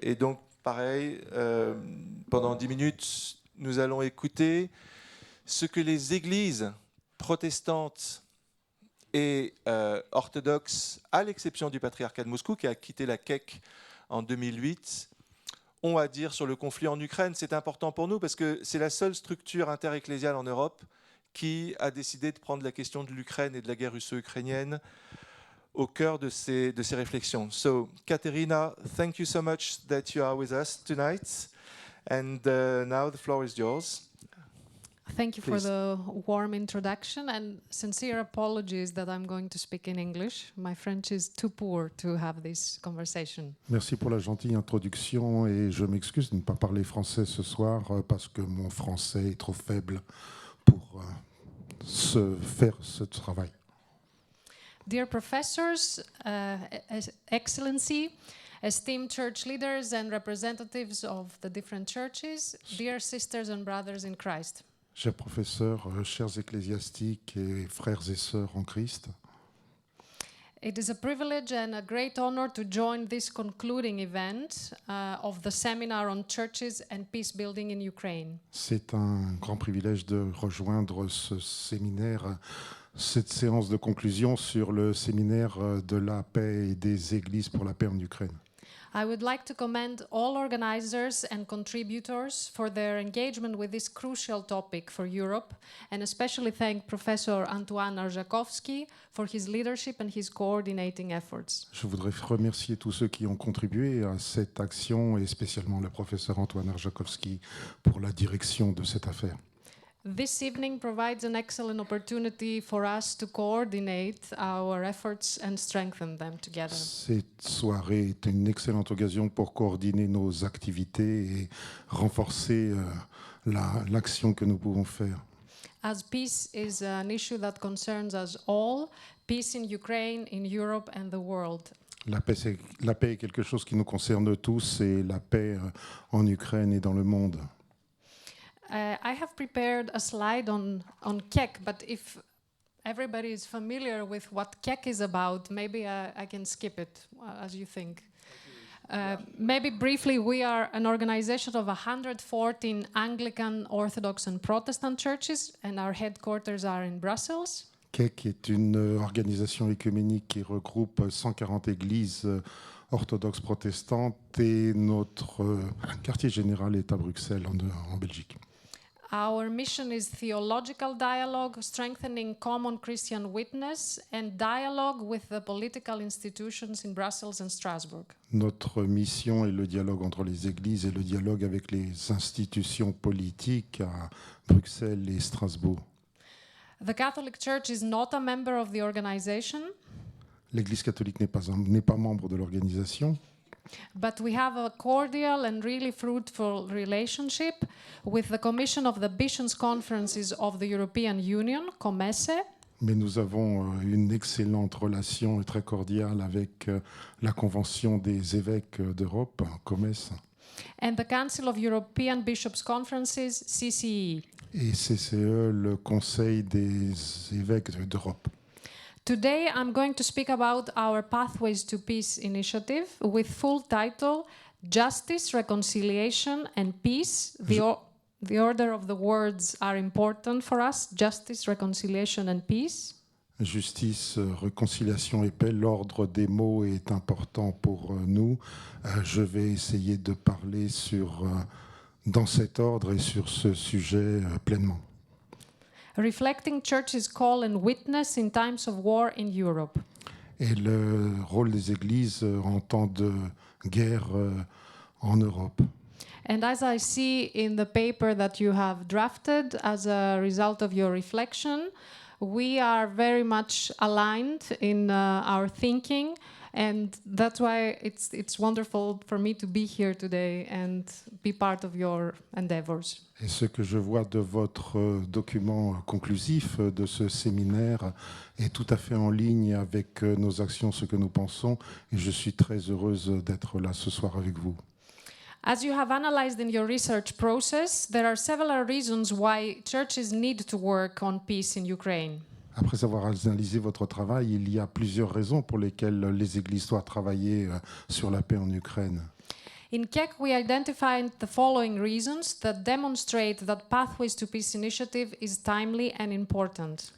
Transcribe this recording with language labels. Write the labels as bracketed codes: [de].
[fr] Et donc, pareil, pendant 10 minutes, nous allons écouter ce que les églises protestantes et orthodoxes, à l'exception du patriarcat de Moscou, qui a quitté la KEC en 2008, ont à dire sur le conflit en Ukraine. C'est important pour nous parce que c'est la seule structure interecclésiale en Europe qui a décidé de prendre la question de l'Ukraine et de la guerre russo-ukrainienne au cœur de ces réflexions. [en] So, Katerina, thank you so much that you are with us tonight. And now the floor is yours. Thank you Please. for the warm introduction and sincere apologies that I'm going to speak in English. My French is too poor to have this conversation. [fr] Merci pour la gentille introduction et je m'excuse de ne pas parler français ce soir parce que mon français est trop faible pour faire ce travail. [en] Dear professors, Excellency, esteemed church leaders and representatives of the different churches, dear sisters and brothers in Christ. [fr] Chers professeurs, chers ecclésiastiques et frères et sœurs en Christ, [en] It is a privilege and a great honor to join this concluding event of the seminar on churches and peace building in Ukraine. [fr] c'est un grand privilège de rejoindre ce séminaire, cette séance de conclusion sur le séminaire de la paix et des églises pour la paix en Ukraine. [en] I would like to commend all organizers and contributors for their engagement with this crucial topic for Europe, and especially thank Professor Antoine Arjakovsky for his leadership and his coordinating efforts. [fr] Je voudrais remercier tous ceux qui ont contribué à cette action et spécialement le professeur Antoine Arjakovsky pour la direction de cette affaire. [en] This evening provides an excellent opportunity for us to coordinate our efforts and strengthen them together. [fr] Cette soirée est une excellente occasion pour coordonner nos activités et renforcer l'action que nous pouvons faire. [en] As peace is an issue that concerns us all, peace in Ukraine, in Europe and the world. [fr] La paix est quelque chose qui nous concerne tous et la paix en Ukraine et dans le monde. [en] I have prepared a slide on KEK, but if everybody is familiar with what KEK is about, maybe I can skip it, as you think. Maybe briefly, we are an organization of 114 Anglican, Orthodox and Protestant churches, and our headquarters are in Brussels. [fr] KEK est une organisation œcuménique qui regroupe 140 églises orthodoxes protestantes et notre quartier général est à Bruxelles, en Belgique. [en] Our mission is theological dialogue, strengthening common Christian witness, and dialogue with the political institutions in Brussels and Strasbourg. [fr] Notre mission est le dialogue entre les églises et le dialogue avec les institutions politiques à Bruxelles et Strasbourg. [en] The Catholic Church is not a member of the organization, [fr] L'Église catholique n'est pas membre de l'organisation, [en] but we have a cordial and really fruitful relationship with the Commission of the Bishops' Conferences of the European Union, COMESE, [fr] mais nous avons une excellente relation et très cordiale avec la Convention des évêques d'Europe, COMES, [en] and the Council of European Bishops' Conferences, CCE. [fr] et CCE, le Conseil des évêques d'Europe. [en] Today I'm going to speak about our Pathways to Peace initiative with full title Justice, Reconciliation and Peace. The order of the words are important for us, justice, reconciliation and peace. [fr] Justice, réconciliation et paix, l'ordre des mots est important pour nous. Je vais essayer de parler dans cet ordre et sur ce sujet pleinement. [en] Reflecting Church's call and witness in times of war in Europe. [fr] Et le rôle des églises en temps de guerre en Europe. [en] And as I see in the paper that you have drafted as a result of your reflection, we are very much aligned in our thinking, and that's why it's wonderful for me to be here today and be part of your endeavors. [fr] Et ce que je vois de votre document conclusif de ce séminaire est tout à fait en ligne avec nos actions, ce que nous pensons, et je suis très heureuse d'être là ce soir avec vous. [en] As you have analyzed in your research process, there are several reasons why churches need to work on peace in Ukraine. [fr] Après avoir analysé votre travail, il y a plusieurs raisons pour lesquelles les églises doivent travailler sur la paix en Ukraine. [en] In KEK, we identified the following reasons that demonstrate that Pathways to Peace initiative is timely and important.